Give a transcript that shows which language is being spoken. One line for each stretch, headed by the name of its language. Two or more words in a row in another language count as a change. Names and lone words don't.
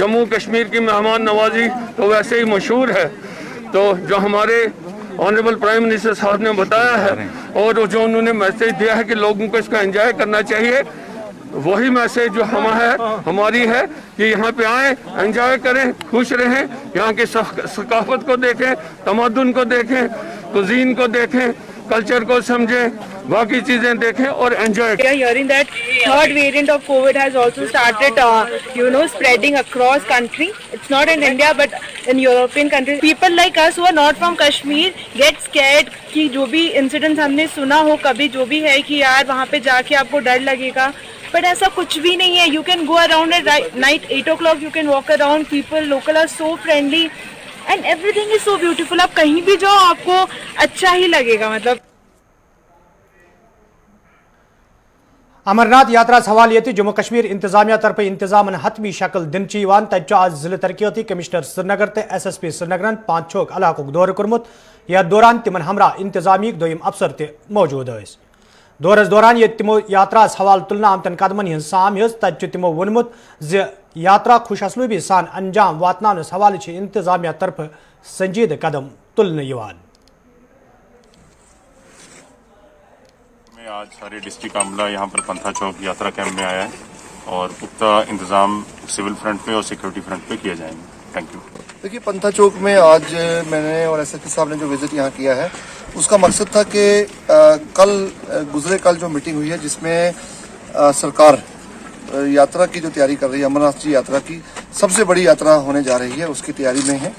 Hindi: जम्मू कश्मीर की मेहमान नवाजी तो वैसे ही मशहूर है, तो जो हमारे
English: honorable prime minister
Hindi: साहब ने बताया है और जो उन्होंने मैसेज दिया है कि लोगों को इसका एंजॉय करना चाहिए, वही मैसेज जो हमारी है कि यहाँ पे आए, एंजॉय करें, खुश रहें, यहाँ की सकाफत को देखें, तमद्दुन को देखें, कुजीन को देखें, कल्चर को समझें, बाकी चीजें देखें और एंजॉय
English: We are hearing that third variant of COVID has also started, spreading across country. It's not in India but in European countries. People like us who are not from Kashmir get scared
Hindi: कि जो भी incidents हमने सुना हो कभी, जो भी है कि यार वहाँ पे जाके आपको डर लगेगा, but ऐसा कुछ भी नहीं है.
English: You can go around at night 8 o'clock, you can walk around. People local are so friendly and everything is so beautiful.
Hindi: आप कहीं भी जाओ आपको अच्छा ही लगेगा. मतलब
Kashmiri: अमरनाथ यात्रा हवाले ये जम्मू कश्मीर इंतजामिया तरफ इंतजाम हतमी शक्ल दिन तक आज जिले तरक्याती कमिश्नर श्रीनगर तो SSP श्रीनगर पांच छोक इलाक दौर कर्मुत। यह दौरान तिमन हमरा इंतजामी दोयम अफसर ते मौजूद दौरस दौरान ये तिमो यात्रा हवाल तुलना आमतन कदमन हज साम तब तिमो वोनमुत ज यात्रा खुश असलूबी सान अंजाम वातनानस हवाले इंतजामिया तरफ संजीद कदम तुलन।
Hindi: आज सारे डिस्ट्रिक्ट का अमला यहाँ पर पंथा चौक यात्रा कैंप में आया है और पुख्ता इंतजाम
English: civil front
Hindi: पे और
English: security front
Hindi: पे किए जाएंगे।
English: thank you.
Hindi: देखिए, पंथा चौक में आज मैंने और SSP साहब ने जो विजिट यहाँ किया है उसका मकसद था कि गुजरे कल जो मीटिंग हुई है जिसमें सरकार यात्रा की जो तैयारी कर रही है, अमरनाथ जी यात्रा की सबसे बड़ी यात्रा होने जा रही है, उसकी तैयारी में है।